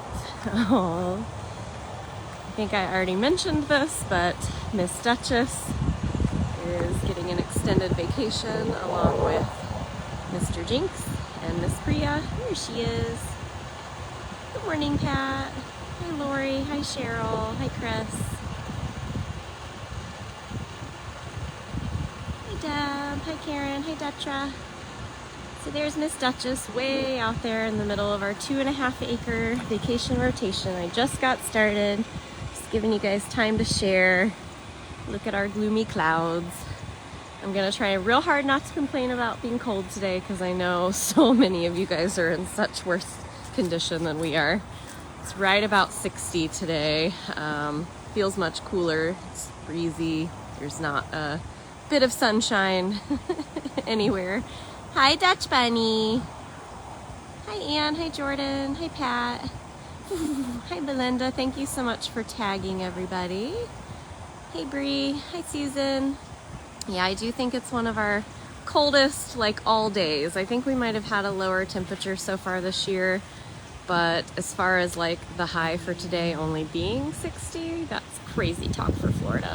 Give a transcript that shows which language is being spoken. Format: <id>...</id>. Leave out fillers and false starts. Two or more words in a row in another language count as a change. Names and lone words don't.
<en>Oh, I think I already mentioned this, but Miss Duchess is getting an extended vacation along with Mr. Jinx and Miss Priya. Here she is. Good morning, Pat. Hi, Lori. Hi, Cheryl. Hi, Chris. Hi, Deb. Hi, Karen. Hi, Detra. So there's Miss Duchess way out there in the middle of our 2.5-acre vacation rotation. I just got started. Just giving you guys time to share. Look at our gloomy clouds. I'm gonna try real hard not to complain about being cold today because I know so many of you guys are in such worse condition than we are. It's right about 60 today. Feels much cooler. It's breezy. There's not a bit of sunshine anywhere. Hi, Dutch Bunny. Hi, Ann. Hi, Jordan. Hi, Pat. Hi, Belinda. Thank you so much for tagging everybody. Hey, Bree. Hi, Susan. Yeah, I do think it's one of our coldest, like, all days. I think we might have had a lower temperature so far this year, but as far as like the high for today only being 60, that's crazy talk for Florida.</en>